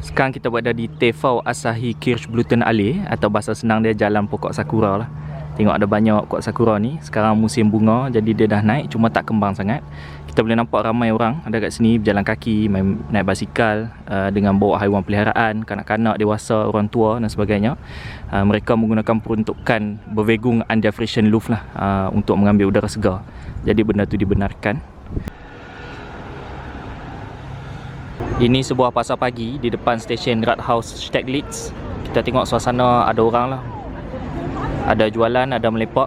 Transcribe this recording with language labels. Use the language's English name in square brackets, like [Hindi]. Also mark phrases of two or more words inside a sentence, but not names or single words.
[Malay] Sekarang kita berada di Tefau Asahi Kirschblüten Allee, atau bahasa senang dia Jalan Pokok Sakura lah. Tengok ada banyak pokok sakura ni. Sekarang musim bunga, jadi dia dah naik, cuma tak kembang sangat. Kita boleh nampak ramai orang ada kat sini berjalan kaki, naik basikal, dengan bawa haiwan peliharaan, kanak-kanak, dewasa, orang tua dan sebagainya. Mereka menggunakan peruntukan [German] Bewegung an der frischen Luft [Malay] lah, untuk mengambil udara segar. Jadi benda tu dibenarkan. Ini sebuah pasar pagi di depan stesen Rathaus Steglitz. Kita tengok suasana ada orang lah. Ada jualan, ada melepak.